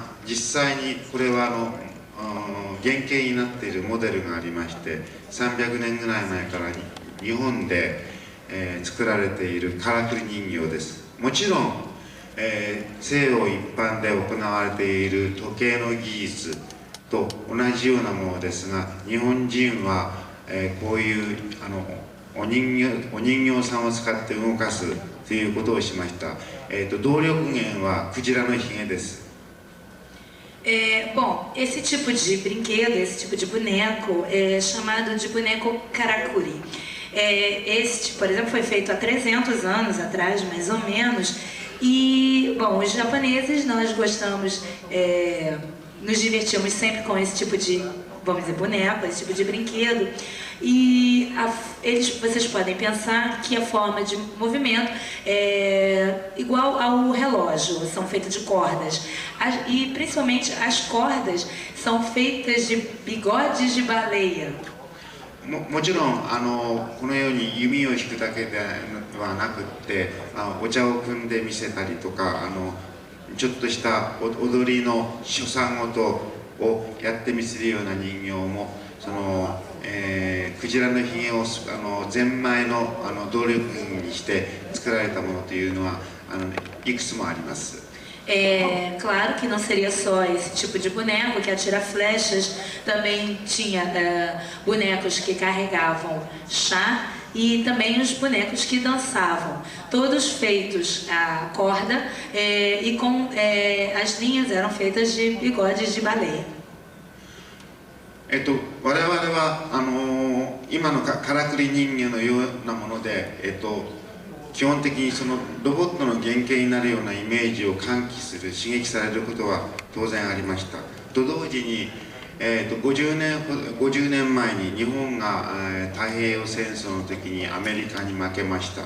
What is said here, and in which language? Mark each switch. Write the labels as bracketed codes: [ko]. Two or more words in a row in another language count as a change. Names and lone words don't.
[ja] 実際にこれは原型になっているモデルがありまして、300年ぐらい前から日本で、作られているカラフル人形です。もちろん、 西洋一般で行われている時計の技術と同じようなものですが、日本人は、こういうお人形さんを使って動かすということをしました。動力源はクジラのひげです。 [pt] Bom, esse tipo de brinquedo, esse tipo de boneco é chamado de boneco karakuri. Este, por exemplo, foi feito há 300 anos atrás, mais ou menos. E, bom, os japoneses, nós gostamos, nos divertimos sempre com esse tipo de, vamos dizer, boneco, esse tipo de brinquedo. E vocês podem pensar que a forma de movimento é igual ao relógio, são feitas de cordas. E principalmente as cordas são feitas de bigodes de baleia. [ja] もちろんこのように弓を引くだけではなくってお茶を汲んで見せたりとかちょっとした踊りの所作事をやってみせるような人形もクジラのひげをゼンマイの動力源にして作られたものというのはいくつもあります。 [pt] Claro que não seria só esse tipo de boneco que atira flechas, também tinha bonecos que carregavam chá e também os bonecos que dançavam, todos feitos a corda e com as linhas eram feitas de bigodes de baleia. [ja] 我々は今のからくり人形のようなもので、基本的にそのロボットの原型になるようなイメージを喚起する刺激されることは当然ありました。と同時に、50年前に日本が太平洋戦争の時にアメリカに負けました。